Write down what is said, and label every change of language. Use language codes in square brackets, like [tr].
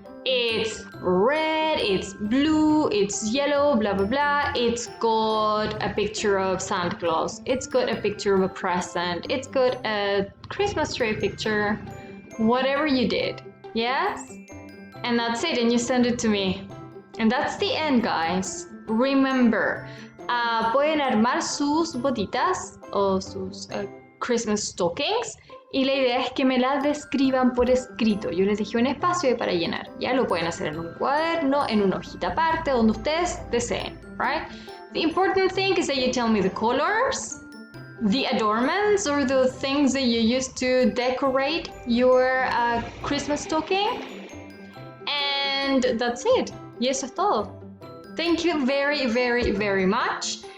[en] It's red, it's blue, it's yellow, blah, blah, blah. It's got a picture of Santa Claus. It's got a picture of a present. It's got a Christmas tree picture. Whatever you did, yes? And that's it, and you send it to me. And that's the end, guys. Remember, [es] pueden armar sus botitas o sus Christmas stockings. Y la idea es que me las describan por escrito. Yo les dejé un espacio para llenar. Ya lo pueden hacer en un cuaderno, en una hojita aparte, donde ustedes deseen, [en] right? The important thing is that you tell me the colors, the adornments, or the things that you use to decorate your Christmas stocking. And that's it. [es] Y eso es todo. [en] Thank you very, very, very much.